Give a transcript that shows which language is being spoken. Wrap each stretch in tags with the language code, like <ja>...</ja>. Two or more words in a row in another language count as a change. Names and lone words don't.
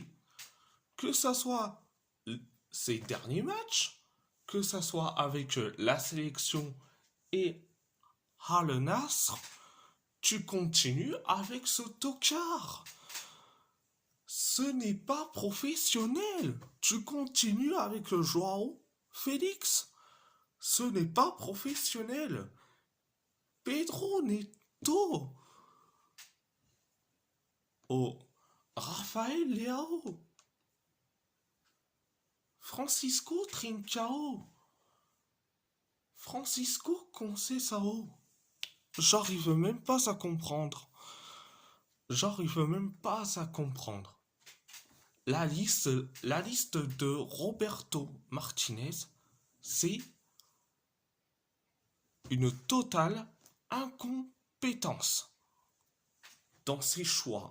<fr>Que ça soit ses derniers matchs, que ça soit avec la sélection et Al Nassr, tu continues avec ce tocard. Ce n'est pas professionnel. Tu continues avec le Joao Félix. Ce n'est pas professionnel. Pedro Neto. Oh, Rafael Leao. Francisco Trincao. Francisco Conceição. J'arrive même pas à comprendre. J'arrive même pas à comprendre. La liste de Roberto Martinez, c'est une totale incompétence dans ses choix.</fr>